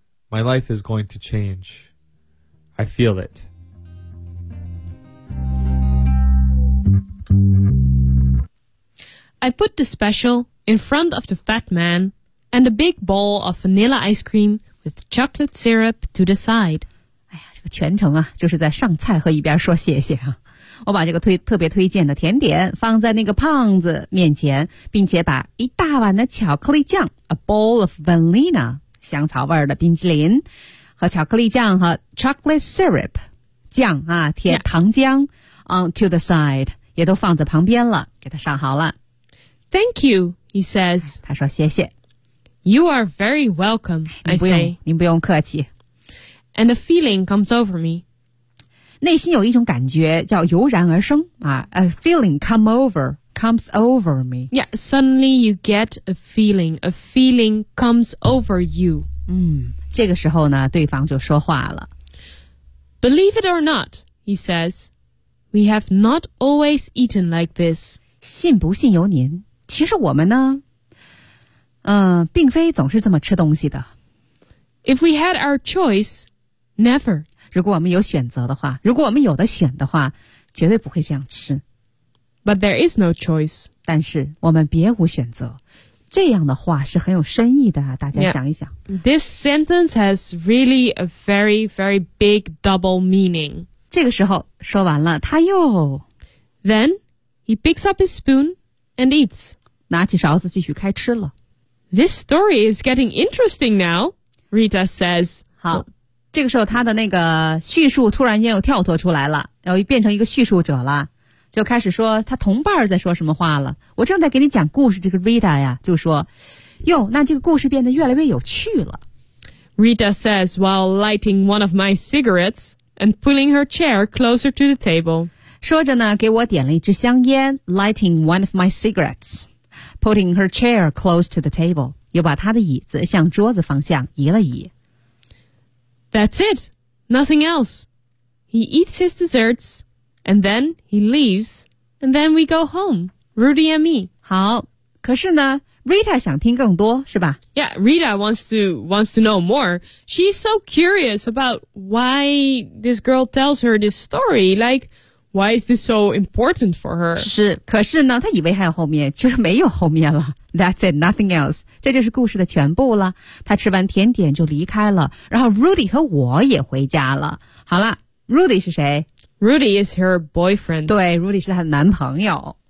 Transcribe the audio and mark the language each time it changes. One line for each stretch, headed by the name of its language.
English: My life is going to change. I feel it. I put the special in front of the fat man and a big bowl of vanilla ice cream with chocolate syrup to the side.
Chinese: 哎呀，这个全程啊，就是在上菜和一边说谢谢啊。我把这个特别推荐的甜点放在那个胖子面前，并且把一大碗的巧克力酱 ,
English: a bowl of vanilla,
Chinese: 香草味的冰淇淋和巧克力酱和
English: chocolate syrup,
Chinese: 酱啊甜糖浆、yeah.
English: to the side,
Chinese: 也都放在旁边了，给他上好了。
English: Thank you, he says.
Chinese: 他说谢谢。
English: You are very welcome, I say.
Chinese: 您不用客气。
English: And a feeling comes over me.
Chinese: 内心有一种感觉叫油然而生啊 ,
English: a feeling comes over me. Yeah, suddenly you get a feeling comes over you.
Chinese: 嗯，这个时候呢，对方就说话了。
English: Believe it or not, he says, we have not always eaten like this.
Chinese: 信不信由您，其实我们呢，并非总是这么吃东西的。
English: If we had our choice, never.
Chinese: 如果我们有选择的话，如果我们有的选的话，绝对不会这样吃。
English: But there is no choice.
Chinese: 但是我们别无选择。这样的话是很有深意的啊，大家想一想。
English: Yeah. This sentence has really a very, very big double meaning.
Chinese: 这个时候说完了，他又。
English: Then he picks up his spoon and eats.
Chinese: 拿起勺子继续开吃了。
English: This story is getting interesting now, Rita says.
Chinese: 好。这个时候他的那个叙述突然间又跳脱出来了，然后变成一个叙述者了，就开始说他同伴在说什么话了。我正在给你讲故事，这个 Rita 呀就说，哟，那这个故事变得越来越有趣了。
English: Rita says while lighting one of my cigarettes and pulling her chair closer to the table.
Chinese: 说着呢给我点了一支香烟，
English: lighting one of my cigarettes, putting her chair close to the table,
Chinese: 又把他的椅子向桌子方向移了移。
English: That's it, nothing else. He eats his desserts, and then he leaves, and then we go home, Rudy and me.
Chinese: 好，可是呢 ，Rita 想听更多，是吧
English: ？Yeah, Rita wants to know more. She's so curious about why this girl tells her this story. Like, why is this so important for her?
Chinese: 是，可是呢，她以为还有后面，其实没有后面了。
English: That's it, nothing else.
Chinese: 这就是故事的全部了。他吃完甜点就离开了，然后 Rudy 和我也回家了。好了 ,Rudy 是谁
English: ?Rudy is her boyfriend.
Chinese: 对 ,Rudy 是他的男朋友。